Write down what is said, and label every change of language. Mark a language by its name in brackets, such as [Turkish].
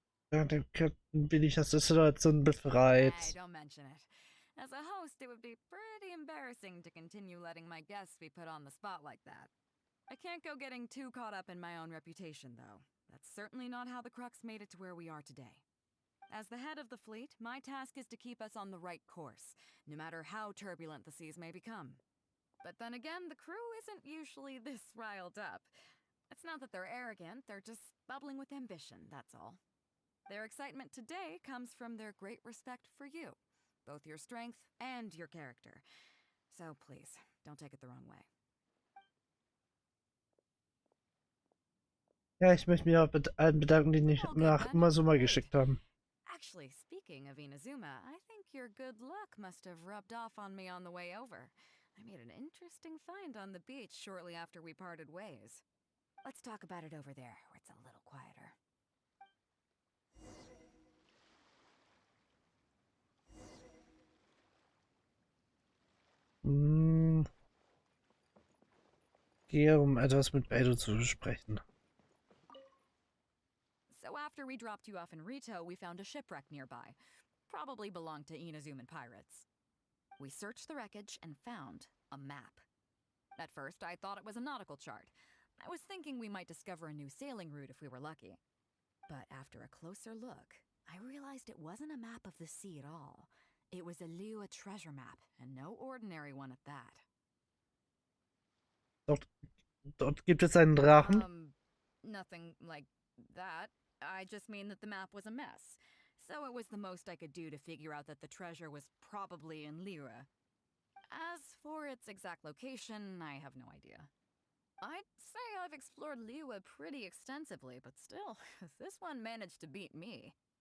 [German] Dann bin ich aus der Situation befreit. [English] Hey, don't mention it. As a host, it would be pretty embarrassing to continue letting my guests be put on the spot like that. I can't go getting too caught up in my own reputation, though. That's certainly not how the Crux made it to where we are today. As the head of the fleet, my task is to keep us on the right course, no matter how turbulent the seas may become. But then again, the crew isn't usually this riled up. It's not that they're arrogant, they're just bubbling with ambition, that's all. Their excitement today comes from their great respect for you, both your strength and your character. So please, don't take it the wrong way. [German] Ja, ich möchte mich auch allen bedanken, die mich nach Inazuma geschickt haben. [English] Actually, speaking of Inazuma, I think your good luck must have rubbed off on me on the way over. I made an interesting find on the beach shortly after we parted ways. Let's talk about it over there, where it's a little quieter. [German] Gehe, um etwas mit Beidou zu besprechen. [English] So after we dropped you off in Rito, we found a shipwreck nearby. Probably belonged to Inazuman pirates. We searched the wreckage and found a map. At first, I thought it was a nautical chart. I was thinking we might discover a new sailing route if we were lucky. But after a closer look, I realized it wasn't a map of the sea at all. It was a Liyue treasure map, and no ordinary one at that. [German] Dort gibt es einen Drachen. [English] Nothing like that. I just mean that the map was a mess. So it was the most I could do to figure out that the treasure was probably in Liyue. As for its exact location, I have no idea. I'd say I've explored Liyue pretty extensively, but still, this one managed to beat me.